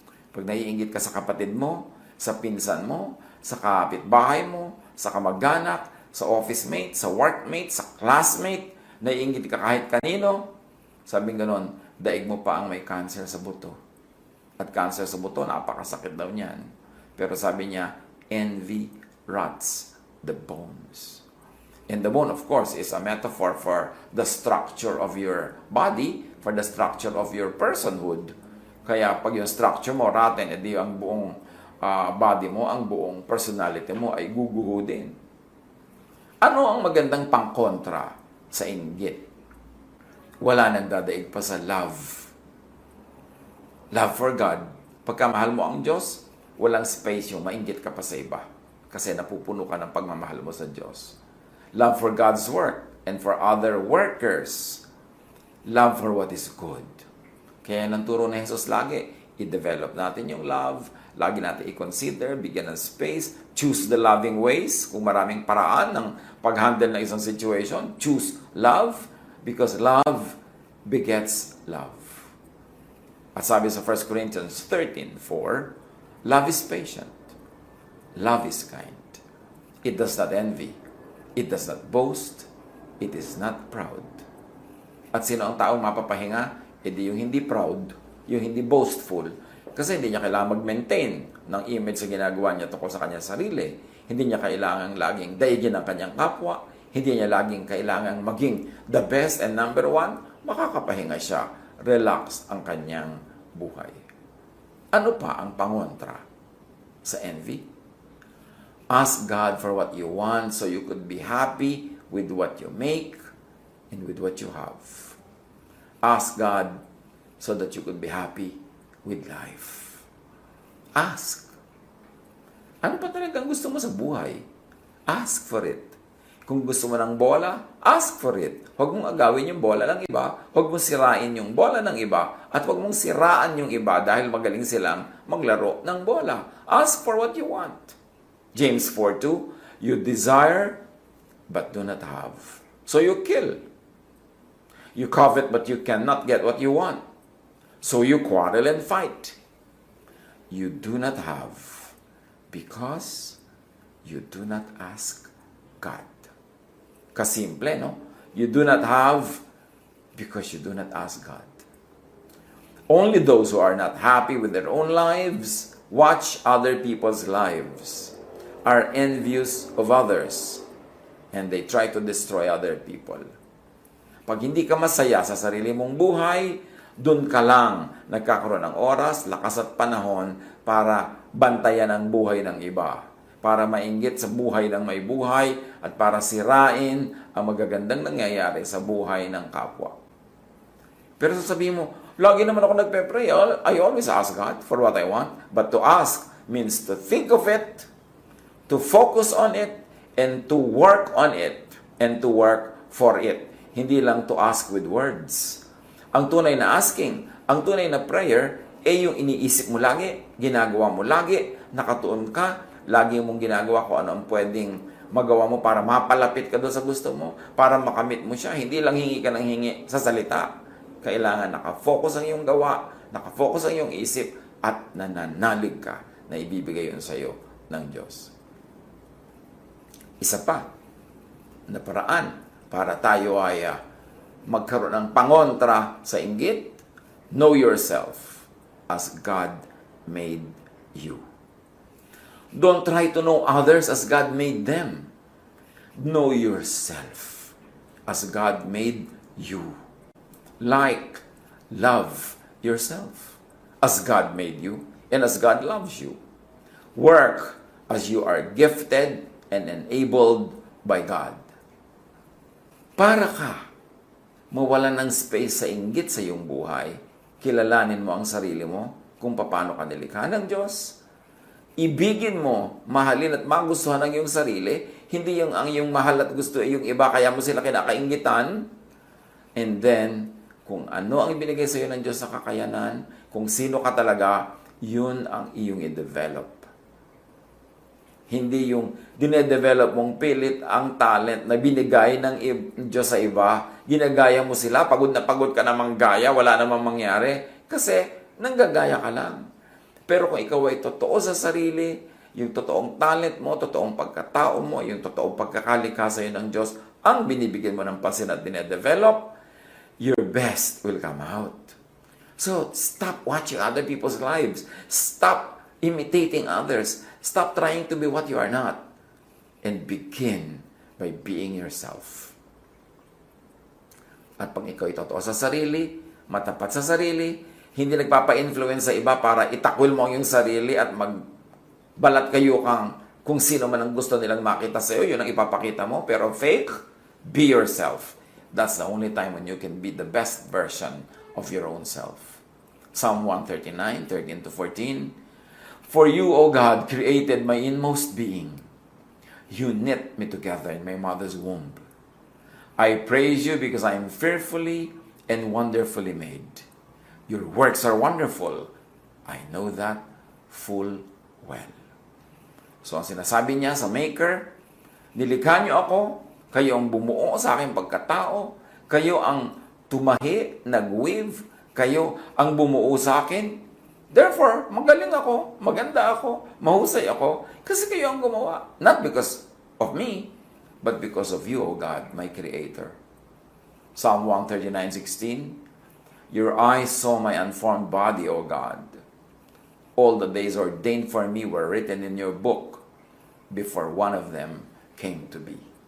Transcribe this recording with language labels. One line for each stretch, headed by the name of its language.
Filipino: Pag naiinggit ka sa kapatid mo, sa pinsan mo, sa kapitbahay mo, sa kamag-anak, sa office mate, sa workmate, sa classmate, naiinggit ka kahit kanino, sabing ganon, daig mo pa ang may cancer sa buto. At cancer sa buto, napakasakit daw niyan. Pero sabi niya,
English: envy rots the bones. And the bone, of course, is a metaphor for the structure of your body, for the structure of your personhood.
Filipino: Kaya pag yung structure mo rotten, edi ang buong body mo, ang buong personality mo ay guguho din. Ano ang magandang pangkontra sa inggit?
English: Wala nang dadaig pa sa love. Love for God.
Filipino: Pagka mahal mo ang Diyos, walang space yung mainggit ka pa sa iba. Kasi napupuno ka ng pagmamahal mo sa Diyos.
English: Love for God's work and for other workers. Love for what is good.
Filipino: Kaya nang turo na Jesus lagi, i-develop natin yung love, lagi natin i-consider, bigyan ng space,
English: choose the loving ways.
Filipino: Kung maraming paraan ng pag-handle ng isang situation,
English: choose love because love begets love.
Filipino: At sabi sa
English: 1 Corinthians 13:4, love is patient. Love is kind. It does not envy. It does not boast. It is not proud.
Filipino: At sino ang taong mapapahinga? Hindi yung hindi proud, yung hindi boastful. Kasi hindi niya kailangan mag-maintain ng image sa ginagawa niya tungkol sa kanyang sarili. Hindi niya kailangan laging daigin ang kanyang kapwa. Hindi niya laging kailangan maging
English: the best and number 1.
Filipino: Makakapahinga siya. Relax ang kanyang buhay. Ano pa ang pangontra sa envy?
English: Ask God for what you want so you could be happy with what you make and with what you have. Ask God so that you could be happy with life. Ask.
Filipino: Ano pa talagang gusto mo sa buhay?
English: Ask for it.
Filipino: Kung gusto mo ng bola,
English: ask for it.
Filipino: Huwag mong agawin yung bola ng iba. Huwag mong sirain yung bola ng iba. At huwag mong siraan yung iba dahil magaling silang maglaro ng bola.
English: Ask for what you want. James 4:2, you desire but do not have. So you kill. You covet but you cannot get what you want. So you quarrel and fight. You do not have because you do not ask God.
Filipino: Kasimple, no?
English: You do not have because you do not ask God. Only those who are not happy with their own lives watch other people's lives, are envious of others, and they try to destroy other people.
Filipino: Pag hindi ka masaya sa sarili mong buhay, doon ka lang nagkakaroon ng oras, lakas at panahon para bantayan ang buhay ng iba, para mainggit sa buhay ng may buhay, at para sirain ang magagandang nangyayari sa buhay ng kapwa. Pero sasabihin mo, lagi naman ako nagpe-pray.
English: I always ask God for what I want. But to ask means to think of it, to focus on it, and to work on it, and to work for it.
Filipino: Hindi lang
English: to ask with words.
Filipino: Ang tunay na asking, ang tunay na prayer, yung iniisip mo lagi, ginagawa mo lagi, nakatuon ka, lagi mong ginagawa kung ano ang pwedeng magawa mo para mapalapit ka doon sa gusto mo, para makamit mo siya. Hindi lang hingi ka ng hingi sa salita. Kailangan nakafocus ang iyong gawa, nakafocus ang iyong isip, at nananalig ka na ibibigay yun sa iyo ng Diyos. Isa pa na paraan para tayo ay magkaroon ng pangontra sa inggit,
English: know yourself as God made you. Don't try to know others as God made them. Know yourself. as God made you. Like, love yourself as God made you and as God loves you. Work as you are gifted and enabled by God.
Filipino: Para ka mawalan ng space sa inggit sa iyong buhay, kilalanin mo ang sarili mo kung paano ka nilikha ng Diyos. Ibigin mo, mahalin at magustuhan ang iyong sarili, hindi yung ang iyong mahal at gusto ay yung iba, kaya mo sila kinakainggitan. And then, kung ano ang ibinigay sa iyo ng Diyos sa kakayanan, kung sino ka talaga, yun ang iyong i-develop. Hindi yung dinedevelop mong pilit ang talent na binigay ng Diyos sa iba, ginagaya mo sila, pagod na pagod ka namang gaya, wala namang mangyari, kasi nanggagaya ka lang. Pero kung ikaw ay totoo sa sarili, yung totoong talent mo, totoong pagkatao mo, yung totoong pagkakalikha sa iyo ng Diyos, ang binibigyan mo ng pansin at dinedevelop,
English: your best will come out. So, stop watching other people's lives. Stop imitating others. Stop trying to be what you are not. And begin by being yourself.
Filipino: At pag ikaw ay totoo sa sarili, matapat sa sarili, hindi nagpapa-influence sa iba para itakwil mo ang iyong sarili at magbalat kayo kung sino man ang gusto nilang makita sa iyo, yun ang ipapakita mo.
English: Pero fake, be yourself. That's the only time when you can be the best version of your own self. Psalm 139, 13-14. For you, O God, created my inmost being. You knit me together in my mother's womb. I praise you because I am fearfully and wonderfully made. Your works are wonderful. I know that full well.
Filipino: So, ang sinasabi niya sa Maker, nilikha niyo ako, kayo ang bumuo sa aking pagkatao, kayo ang tumahi, nag-weave, kayo ang bumuo sa akin. Therefore, magaling ako, maganda ako, mahusay ako, kasi kayo ang gumawa.
English: Not because of me, but because of you, O God, my Creator. Psalm 139:16. Your eyes saw my unformed body, O God. All the days ordained for me were written in your book before one of them came to be.